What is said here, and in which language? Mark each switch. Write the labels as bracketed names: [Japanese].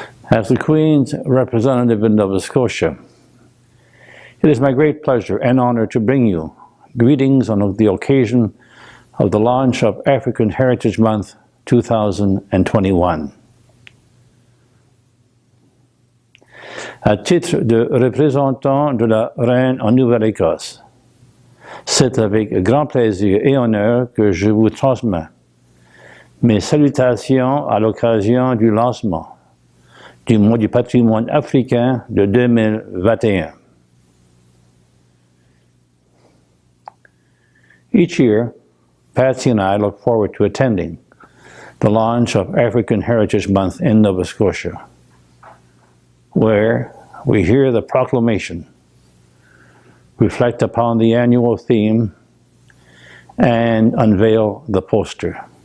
[English] As the Queen's representative in Nova Scotia, it is my great pleasure and honor to bring you greetings on the occasion of the launch of African Heritage Month 2021. [French] À titre de représentant de la Reine en Nouvelle-Écosse, c'est avec grand plaisir et honneur que je vous transmets mes salutations à l'occasion du lancement du mois du patrimoine africain de 2021. [English] Each year, Patsy and I look forward to attending the launch of African Heritage Month in Nova Scotia, where we hear the proclamation, reflect upon the annual theme, and unveil the poster.